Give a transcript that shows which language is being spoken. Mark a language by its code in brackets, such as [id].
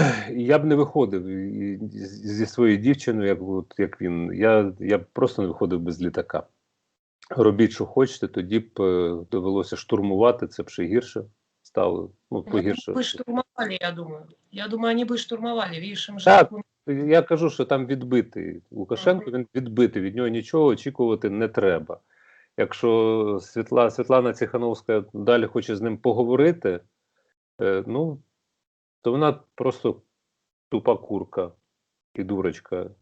[uk] Я б не виходив зі своєю дівчиною, як він. Я просто не виходив без літака. Робіть, що хочете, тоді б довелося штурмувати, це б ще гірше стало. Погірше. [ru] Они бы штурмовали, я думаю. Я думаю, они бы штурмовали. Видишь, им же... [uk] Так, я кажу, що там відбитий Лукашенко, він відбитий, від нього нічого очікувати не треба. Якщо Світлана Цихановська далі хоче з ним поговорити, то вона просто тупа курка і дурочка.